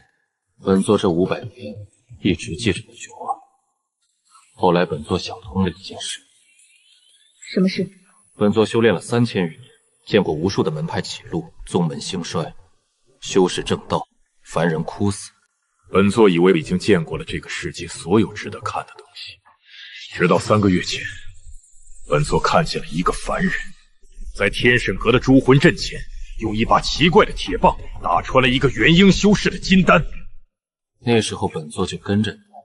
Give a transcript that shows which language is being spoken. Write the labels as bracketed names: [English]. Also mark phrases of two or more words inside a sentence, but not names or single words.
[Chinese] 本座這500年一直記着那句話。後來本座想通了一件事。什麼事？本座修煉了3000餘年，見過無數的門派起落，宗門興衰，修士正道，凡人枯死。本座以為已經見過了這個世界所有值得看的東西，直到3個月前，本座看見了一個凡人，在天神閣的誅魂陣前，用一把奇怪的鐵棒打穿了一個元嬰修士的金丹。那時候本座就跟着你。